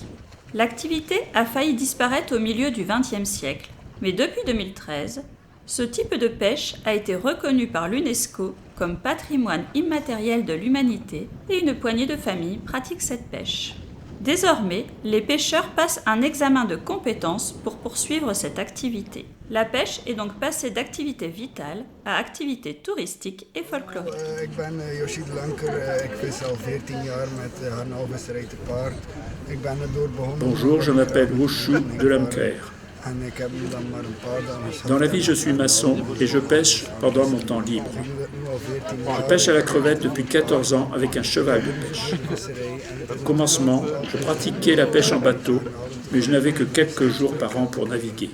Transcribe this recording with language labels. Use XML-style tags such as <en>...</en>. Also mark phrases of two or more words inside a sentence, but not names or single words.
<fr>L'activité a failli disparaître au milieu du XXe siècle, mais depuis 2013, ce type de pêche a été reconnu par l'UNESCO comme patrimoine immatériel de l'humanité et une poignée de familles pratiquent cette pêche. Désormais, les pêcheurs passent un examen de compétences pour poursuivre cette activité. La pêche est donc passée d'activité vitale à activité touristique et folklorique.</fr> <nl>Ik ben Yoshi de Lanker, ik vis al 14 jaar met Harnalvisserij te paard. Ik ben er door begonnen.</nl> <fr>Bonjour, je m'appelle Wushu de Lamker. Dans la vie, je suis maçon et je pêche pendant mon temps libre. Je pêche à la crevette depuis 14 ans avec un cheval de pêche. Au commencement, je pratiquais la pêche en bateau, mais je n'avais que quelques jours par an pour naviguer.</fr>